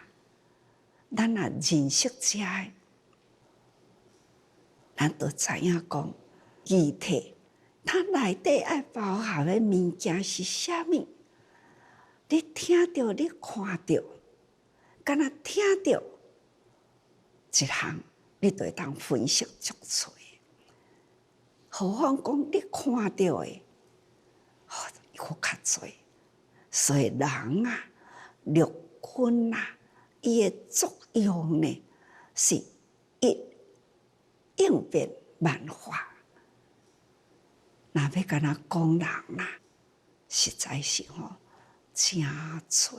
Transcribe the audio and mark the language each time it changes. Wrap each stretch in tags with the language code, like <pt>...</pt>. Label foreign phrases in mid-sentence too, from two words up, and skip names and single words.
<nan>咱若认识这个，咱就知影讲，具体它内底爱包含的物件是啥物？你听到，你看到，敢若听到一项，你就会当分析足多。何况讲你看到的，佫较多。所以人啊，六根啊，伊的作用呢，是应变万化。若要甲咱讲人啊，实在是真多。</nan>